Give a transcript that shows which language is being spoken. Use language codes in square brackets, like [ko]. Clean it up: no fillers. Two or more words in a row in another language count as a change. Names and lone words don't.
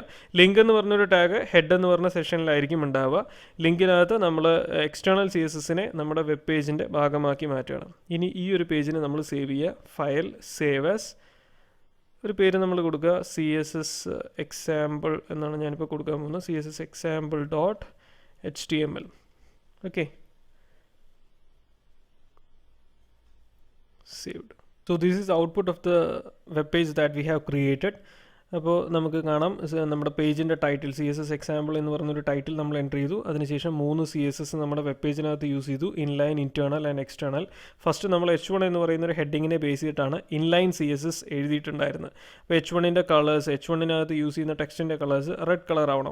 [ml] ലിങ്ക് എന്ന് പറഞ്ഞൊരു ടാഗ് ഹെഡ് എന്ന് പറഞ്ഞ സെഷനിലായിരിക്കും ഉണ്ടാവുക. ലിങ്കിനകത്ത് നമ്മൾ [en] external CSS [ml] നമ്മുടെ [en] web page [ml] ഭാഗമാക്കി മാറ്റണം. ഇനി ഈ ഒരു പേജിന് നമ്മൾ സേവ് ചെയ്യുക. [en] file save as. [ml] ഒരു പേര് നമ്മൾ കൊടുക്കുക, [en] CSS example [ml] എന്നാണ് ഞാനിപ്പോൾ കൊടുക്കാൻ പോകുന്നത്. [en] CSS example.html. okay, saved. So this is output of the web page that we have created. [ml] അപ്പോൾ നമുക്ക് കാണാം നമ്മുടെ പേജിൻ്റെ ടൈറ്റിൽ [en] CSS example [ml] എന്ന് പറഞ്ഞൊരു ടൈറ്റിൽ നമ്മൾ എൻ്റർ ചെയ്തു. അതിനുശേഷം 3 CSS നമ്മുടെ [en] web page [ml] യൂസ് ചെയ്തു, [en] inline, internal and external. [ml] ഫസ്റ്റ് നമ്മൾ H1 എന്ന് പറയുന്ന ഒരു ഹെഡിങ്ങിനെ ബേസ് ചെയ്തിട്ടാണ് [en] inline CSS [ml] എഴുതിയിട്ടുണ്ടായിരുന്നത്. അപ്പോൾ H1ൻ്റെ കളേഴ്സ്, H1നകത്ത് യൂസ് ചെയ്യുന്ന ടെക്സ്റ്റിൻ്റെ കളേഴ്സ് [en] red colour [ml] ആവണം.